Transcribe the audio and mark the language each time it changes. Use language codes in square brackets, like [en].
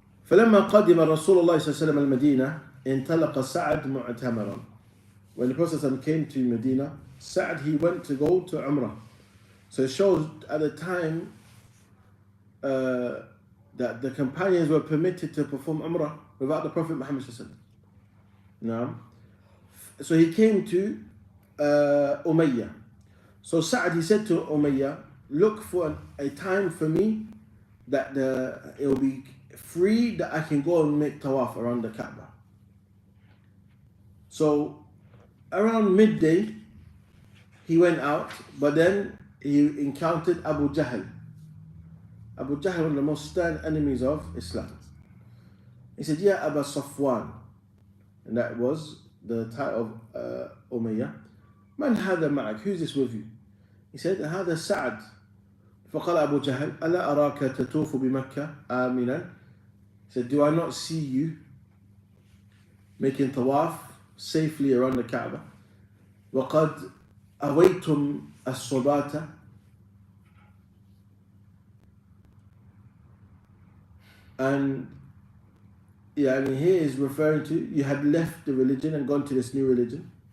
[ar] فلما قدم رسول الله صلى الله عليه وسلم المدينة انطلق سعد معتمرا. [en] When the Prophet came to Medina, Sa'd, he went to go to Umrah. So it shows at the time that the companions were permitted to perform Umrah without the Prophet Muhammad sallallahu alaihi wasallam. Now, so he came to Umayyah. So Sa'd, he said to Umayyah, look for a time for me that it will be free, that I can go and make tawaf around the Kaaba. So around midday he went out, but then he encountered Abu Jahl. Abu Jahl, one of the most stern enemies of Islam. He said, Ya Aba Safwan, and that was the title of Umayyah. [ar] Man hada ma'ak, [en] who's this with you? He said, [ar] هذا سعد. فقال أبو جهل ألا أراك تطوف بمكة آمنا. [en] He said, do I not see you making tawaf safely around the Kaaba? [ar] وقد أويتم الصباة. [en] And I mean, here is referring to you had left the religion and gone to this new religion.